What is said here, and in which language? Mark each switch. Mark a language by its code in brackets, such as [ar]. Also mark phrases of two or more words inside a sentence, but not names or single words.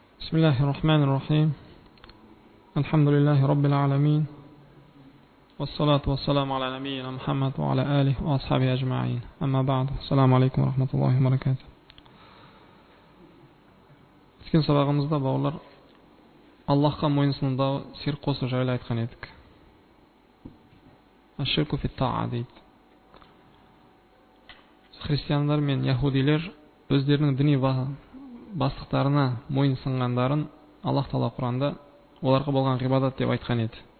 [ar] بسم الله الرحمن الرحيم. الحمد لله رب العالمين، والصلاة والسلام على نبينا محمد وعلى آله وأصحابه أجمعين. أما بعد، السلام عليكم ورحمة الله وبركاته. [kk] Өткен сабағымызда бауырлар Аллахқа мойынсынудағы ширк қосу жайлы айтқан едік. [ar] الشرك في الطاعة дейді. [kk] Христиандар мен яһудилер өздерінің діни бастықтарына мойынсынғандарын Аллах Таала Құранда оларға болған ғибадат деп айтқан еді.